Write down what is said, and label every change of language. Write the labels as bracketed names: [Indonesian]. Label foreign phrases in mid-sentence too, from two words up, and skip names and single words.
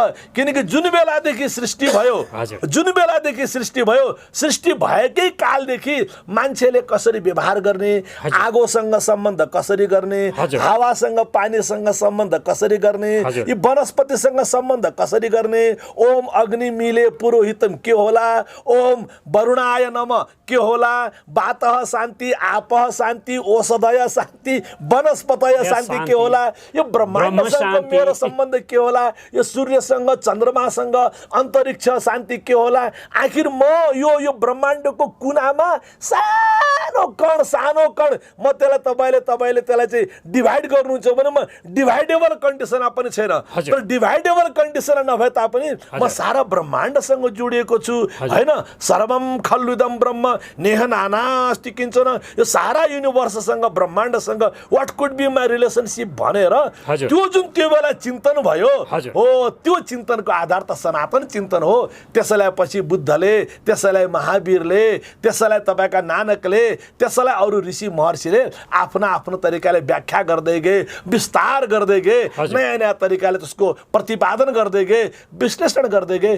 [Nepali] किनकि जुन बेलादेखि सृष्टि भयो, सृष्टि भएकै कालदेखि मान्छेले कसरी व्यवहार गर्ने, आगोसँग सम्बन्ध कसरी गर्ने, हावासँग पानीसँग सम्बन्ध कसरी गर्ने, यी वनस्पतिसँग सम्बन्ध कसरी गर्ने, [Sanskrit] ओम अग्नि मिले पुरोहितम [Nepali] के होला, [Sanskrit] ओम वरुणाय नमः [Nepali] के होला, [Sanskrit] वातः शान्ति, आपः शान्ति, औषधय शान्ति, वनस्पतय शान्ति [Nepali] के होला, यो ब्रह्माण्डसँग मेरो सम्बन्ध के होला, यो सूर्यसँग, चन्द्रमासँग, [Sanskrit] अन्तरिक्ष शान्ति [Nepali] के होला। आखिर म यो ब्रह्माण्डको कुनामा सानो कण म त्यसलाई तपाईँले त्यसलाई चाहिँ डिभाइड गर्नुहुन्छ भने म [English] dividable conditionमा [Nepali] पनि छैन। तर [English] dividable condition [Nepali] नभए तापनि म सारा ब्रह्माण्डसँग जोडिएको छु, होइन। [Sanskrit] सर्वम खल्लुदम ब्रह्म नेह नानास्ति किञ्चन, [Nepali] यो सारा युनिभर्ससँग, ब्रह्माण्डसँग [English] what could be my relationship [Nepali] भनेर त्यो जुन त्यो बेला चिन्तन भयो हो, त्यो चिन्तनको आधार त सनातन चिन्तन हो। त्यसैलाई पछि बुद्धले, त्यसैलाई महावीरले, त्यसैलाई तपाईँका नानकले, त्यसैलाई अरू ऋषि महर्षिले आफ्नो तरिकाले व्याख्या गर्दै गए, विस्तार गर्दै गए, नयाँ तरिकाले त्यसको प्रतिपादन गर्दै गए, विश्लेषण गर्दै गए।